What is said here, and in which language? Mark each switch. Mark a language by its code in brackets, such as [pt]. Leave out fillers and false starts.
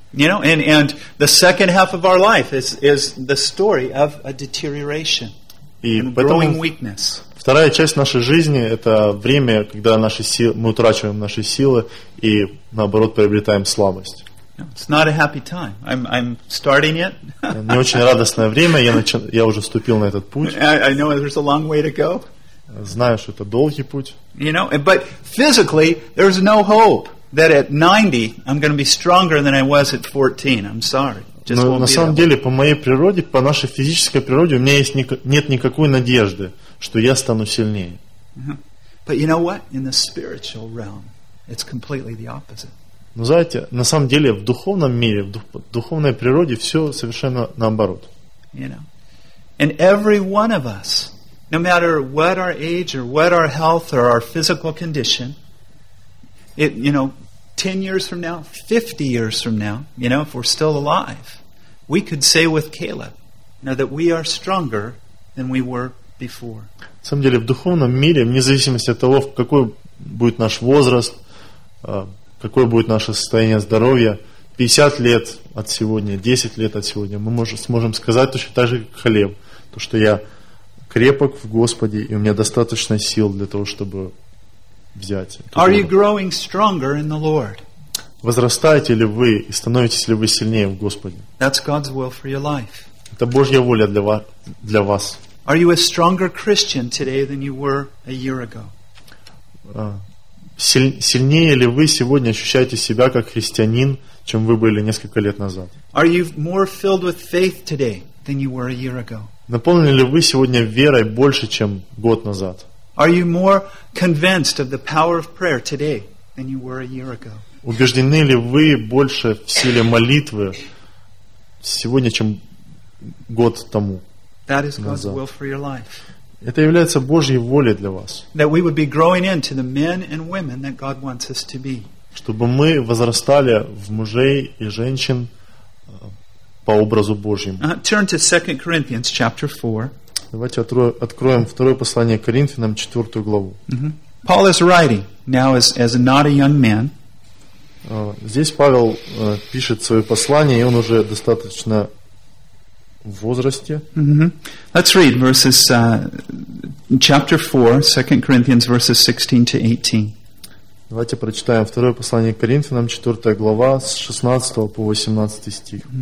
[en] You know, and the second half of our life is the story of a deterioration. [ru] И поэтому вторая часть нашей жизни – это время, когда мы утрачиваем наши силы и, наоборот, приобретаем слабость. [en] It's not a happy time. I'm starting it. [ru] Не очень радостное время. Я уже вступил на этот путь. [en] I know there's a long way to go. [ru] Знаю, что это долгий путь. [en] You know, but physically there's no hope that at 90 I'm going to be stronger than I was at 14. I'm sorry. [ru] Но на самом деле, по моей природе, по нашей физической природе, у меня есть нет никакой надежды, что я стану сильнее. [en] But you know what? In the spiritual realm, it's completely the opposite. [ru] Но знаете, на самом деле, в духовном мире, в духовной природе, все совершенно наоборот. [en] You know? And every one of us, no matter what our age or what our health or our physical condition, it, you know, 10 years from now, 50 years from now, you know, if we're still alive, we could say with Caleb, you know, that we are stronger than we were before. [ru] На самом деле, в духовном мире, вне зависимости от того, какой будет наш возраст, какое будет наше состояние здоровья, 50 лет от сегодня, 10 лет от сегодня, мы сможем сказать точно так же, как Халев, то, что я крепок в Господе, и у меня достаточно сил для того, чтобы... [en] Are you growing stronger in the Lord? [ru] Возрастаете ли вы и становитесь ли вы сильнее в Господе? [en] That's God's will for your life. [ru] Это Божья воля для вас. [en] Are you a stronger Christian today than you were a year ago? [ru] Сильнее ли вы сегодня ощущаете себя как христианин, чем вы были несколько лет назад? [en] Are you more filled with faith today than you were a year ago? [ru] Наполнены ли вы сегодня верой больше, чем год назад? [en] Are you more convinced of the power of prayer today than you were a year ago? [ru] Убеждены ли вы больше в силе молитвы сегодня, чем год тому назад? Это является Божьей волей для вас. [en] That we would be growing into the men and women that God wants us to be. [ru] Чтобы мы возрастали в мужей и женщин по образу Божьему. [en] Turn to 2 Corinthians chapter 4. [ru] Давайте откроем второе послание Коринфянам, 4 главу. [en] Paul is writing now as not a young man. [ru] Здесь Павел пишет свое послание, и он уже достаточно в возрасте. [en] Let's read verses chapter 4, 2 Corinthians verses 16-18. [ru] Давайте прочитаем второе послание Коринфянам, 4 глава, с 16 по 18 стих.